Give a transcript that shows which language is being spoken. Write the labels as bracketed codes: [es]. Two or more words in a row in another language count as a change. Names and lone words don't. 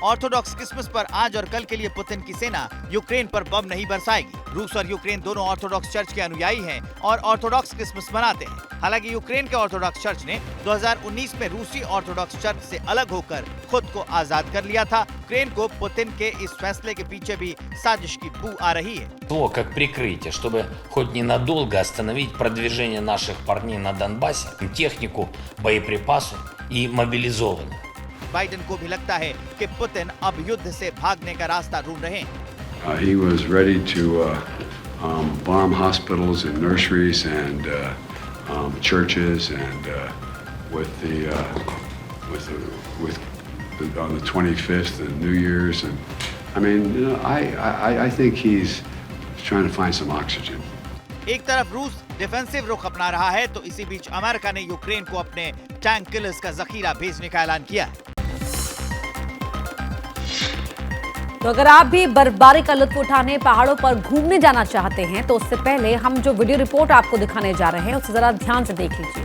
[hi] ऑर्थोडॉक्स क्रिसमस पर आज और कल के लिए पुतिन की सेना यूक्रेन पर बम नहीं बरसाएगी। रूस और यूक्रेन दोनों ऑर्थोडॉक्स चर्च के अनुयायी हैं और ऑर्थोडॉक्स क्रिसमस मनाते हैं। हालांकि यूक्रेन के ऑर्थोडॉक्स चर्च ने 2019 में रूसी ऑर्थोडॉक्स चर्च से अलग होकर खुद को आजाद कर लिया था। यूक्रेन को पुतिन के इस फैसले के पीछे भी साजिश की बू आ रही है। [ru] То, как прикрытие, чтобы хоть ненадолго остановить продвижение наших парней на Донбассе, технику, боеприпасы и мобилизованных. [hi] बाइडेन को भी लगता है कि पुतिन अब युद्ध से भागने का रास्ता ढूंढ रहे हैं। [en] He was ready to bomb hospitals and nurseries and churches, and on the 25th and New Year's, and I mean, you know, I think he's trying to find some oxygen. [hi] एक तरफ रूस डिफेंसिव रुख अपना रहा है तो इसी बीच अमेरिका ने यूक्रेन को अपने [en] tank killers [hi] का जखीरा भेजने का ऐलान किया है। तो अगर आप भी बर्फबारी का लुत्फ उठाने पहाड़ों पर घूमने जाना चाहते हैं तो उससे पहले हम जो [en] video report [hi] आपको दिखाने जा रहे हैं उसे जरा ध्यान से देख लीजिए।